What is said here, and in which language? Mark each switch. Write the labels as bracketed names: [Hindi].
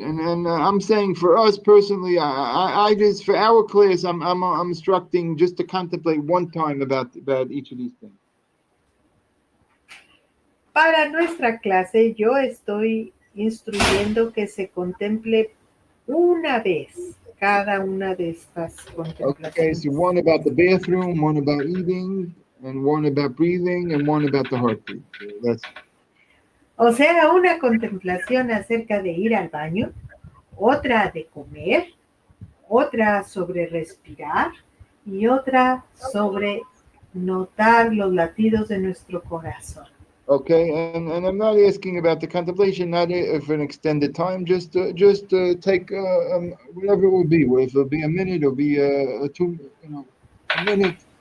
[English] And I'm saying for us personally, I just for our class, I'm instructing just to contemplate one time about each of these things. [Spanish] Para nuestra clase, yo estoy instruyendo que se contemple una vez cada una de estas contemplaciones. [English] Okay, so one about the bathroom, one about eating, and one about breathing, and one about the heartbeat. That's [Spanish] O sea, una contemplación acerca de ir al baño, otra de comer, otra sobre respirar y otra sobre notar los latidos de nuestro corazón. [English] okay, and I'm not asking about the contemplation, not for an extended time. Just take whatever it will be. If it'll be a minute, it'll be a minute.